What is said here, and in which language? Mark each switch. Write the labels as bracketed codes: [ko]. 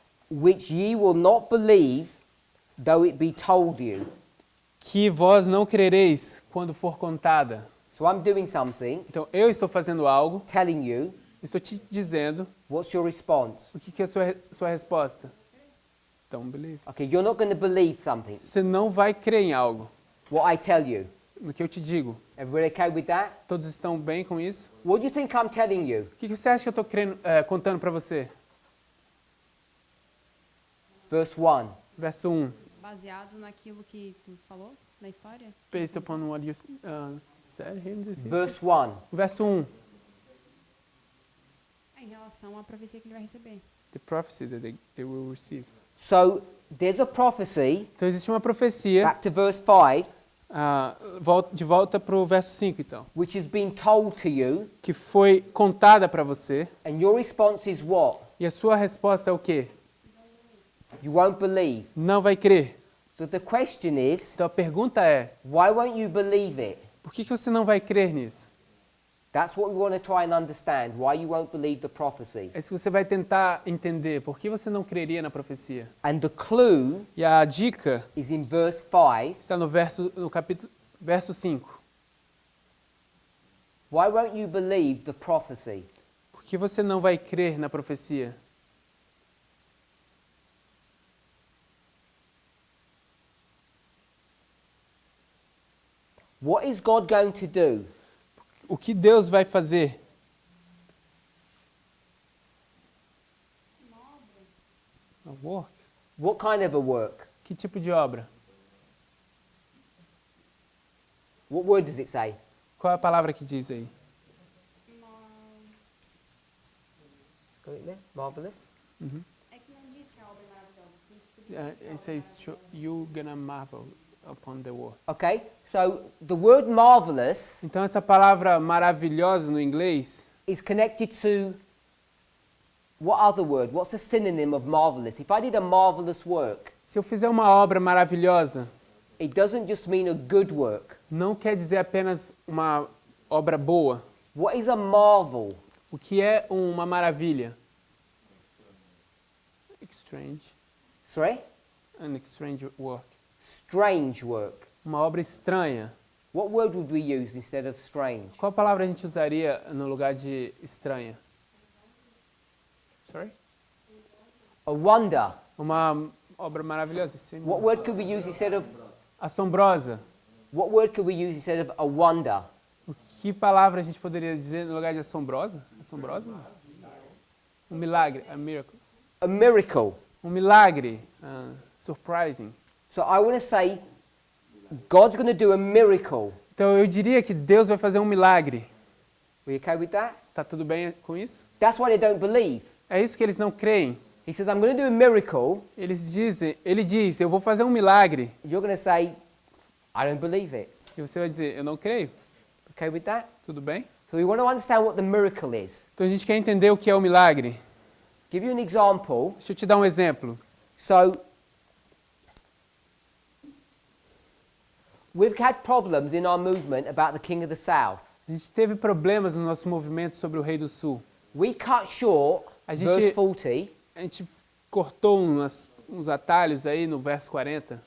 [en] Which ye will not believe, though it be told you. [pt] Que vós não crereis quando for contada. [en] So I'm doing something, [pt] Então, eu estou fazendo algo, [en] telling you, [pt] estou te dizendo, [en] what's your response? [pt] o que é a sua resposta? [en] Don't believe. Okay, you're not going to believe something, [pt] Você não vai crer em algo, [en] what I tell you. [pt] no que eu te digo. [en] Everybody okay with that? [pt] Todos estão bem com isso? [en] What do you think I'm telling you? [pt] O que você acha que eu estou contando para você? [en] Verse 1. [pt] Verso 1. Baseado naquilo que tu falou na história? [en] Based upon what you said here in this Verse 1. [pt] Verso 1. É em relação à profecia que ele vai receber. [en] The prophecy that they will receive. So there's a prophecy, [pt] Então existe uma profecia, [en] back to verse 5, [pt] de volta para o verso 5 então, [en] which has been told to you, [pt] que foi contada para você, [en] and your response is what? [pt] e a sua resposta é o quê? [en] You won't believe. [pt] Não vai crer. [en] So the question is, [pt] Então a pergunta é, [en] why won't you believe it? [pt] por que você não vai crer nisso? [en] That's what we want to try and understand, why you won't believe the prophecy. [pt] É isso que você vai tentar entender, por que você não creria na profecia? [en] And the clue [pt] E a dica [en] is in verse 5. [pt] está no verso 5. [en] Why won't you believe the prophecy? [pt] Por que você não vai crer na profecia? [en] What is God going to do? [pt] O que Deus vai fazer? [en] A work? What kind of a work? [pt] Que tipo de obra? [en] What word does it say? [pt] Qual é a palavra que diz aí? [en] Got it there? Marvelous. [pt] É que não diz que a obra é maravilhosa. [en] It says, you gonna marvel upon the work. Okay, so the word marvelous [pt] Então essa palavra maravilhosa no inglês [en] is connected to what other word? What's a synonym of marvelous? If I did a marvelous work, [pt] se eu fizer uma obra maravilhosa, [en] it doesn't just mean a good work. [pt] não quer dizer apenas uma obra boa. [en] What is a marvel? [pt] O que é uma maravilha? [en] Strange. Sorry? An strange work. Strange work. [pt] Uma obra estranha. [en] What word would we use instead of strange? [pt] Qual palavra a gente usaria no lugar de estranha? [en] Sorry? A wonder. [pt] Uma obra maravilhosa. Sim. [en] What word could we use instead of [pt] Assombrosa. [en] what word could we use instead of a wonder? [pt] Que palavra a gente poderia dizer no lugar de assombrosa? Assombrosa? Um milagre. [en] A miracle. A miracle. [pt] Um milagre. Surprising. [en] So I want to say God's going to do a miracle. [pt] Então eu diria que Deus vai fazer um milagre. [en] Are you okay with that? [pt] Tá tudo bem com isso? [en] That's why they don't believe. [pt] É isso que eles não creem. [en] He says, I'm going to do a miracle. [pt] Ele diz, eu vou fazer um milagre. [en] You're going to say, I don't believe it. [pt] E você vai dizer, eu não creio. [en] Okay with that? [pt] Tudo bem? [en] So we want to understand what the miracle is. [pt] Então a gente quer entender o que é o milagre. [en] Give you an example. [pt] Deixa eu te dar um exemplo. [en] So we've had problems in our movement about the King of the South. [pt] A gente teve problemas no nosso movimento sobre o Rei do Sul. [en] We cut short [pt] A gente- [en] verse 40 [pt] A gente cortou uns atalhos aí no verso 40.